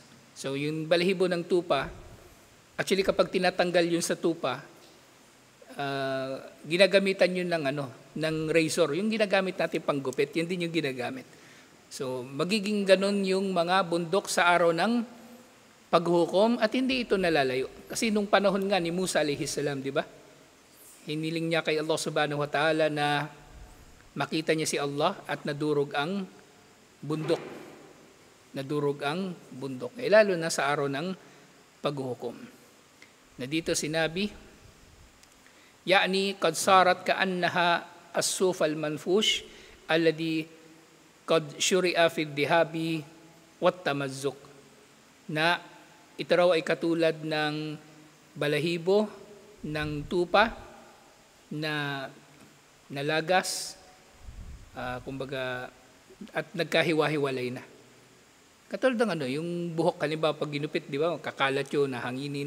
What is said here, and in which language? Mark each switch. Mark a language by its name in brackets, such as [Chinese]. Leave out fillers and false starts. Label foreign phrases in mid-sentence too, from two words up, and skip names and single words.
[Filipino] So yung balahibo ng tupa, actually kapag tinatanggal yun sa tupa, ginagamitan yun ng razor, yung ginagamit natin panggupit, yun din yung ginagamit. So magiging ganun yung mga bundok sa araw ng paghukom at hindi ito nalalayo. Kasi nung panahon nga ni Musa [Arabic] عليه السلام, [Filipino] di ba? Hiniling niya kay Allah [Arabic] سبحانه وتعالى [Filipino] na makita niya si Allah at nadurog ang bundok. Nadurog ang bundok. Lalo na sa araw ng paghukom. Na dito sinabi, [Arabic] يعني قد صارت كأنها الصوف المنفوش الذي قد شرع في ذهاب والتمزق. [Filipino] Na ito raw ay katulad ng balahibo ng tupa na nalagas, kumbaga, at nagkahiwa-hiwalay na. Katulad ng yung buhok, halimbawa pag ginupit, di ba, kakalat yun, nahanginin.